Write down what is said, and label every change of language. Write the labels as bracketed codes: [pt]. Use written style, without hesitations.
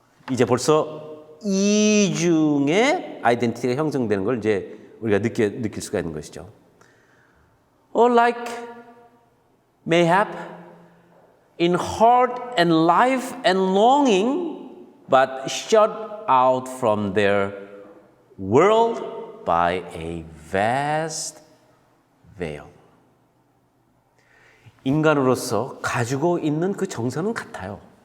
[ko] 이제 벌써 이중의 아이덴티티가 형성되는 걸 이제 우리가 느낄 수가 있는 것이죠. [en] Or like mayhap in heart and life and longing, but shut out from their world by a vast veil. [ko] 인간으로서 가지고 있는 그 정서는 같아요.